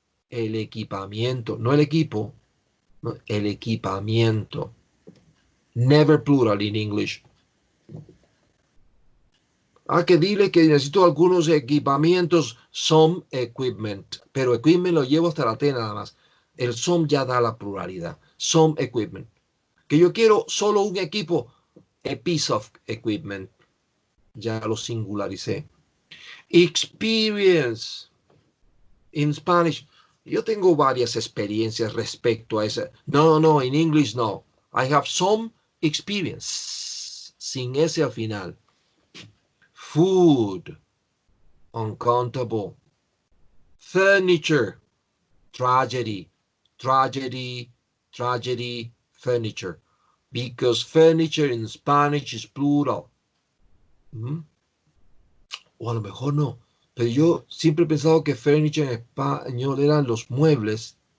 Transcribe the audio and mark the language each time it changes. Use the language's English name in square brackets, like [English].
[Spanish] El equipamiento, no el equipo. El equipamiento. [English] Never plural in English. [Spanish] Que dile que necesito algunos equipamientos, some equipment. Pero equipment lo llevo hasta la T nada más. El some ya da la pluralidad. Some equipment. Que yo quiero solo un equipo, a piece of equipment. Ya lo singularicé. Experience. In Spanish. Yo tengo varias experiencias respecto a esa. [English] No, in English no. I have some experience. [Spanish] Sin ese al final. Food. [English] Uncountable. Furniture. Tragedy. Tragedy. Tragedy. Furniture. Because furniture in Spanish is plural. [Spanish] O a lo mejor no. Pero yo siempre he pensado que furniture en español eran los muebles.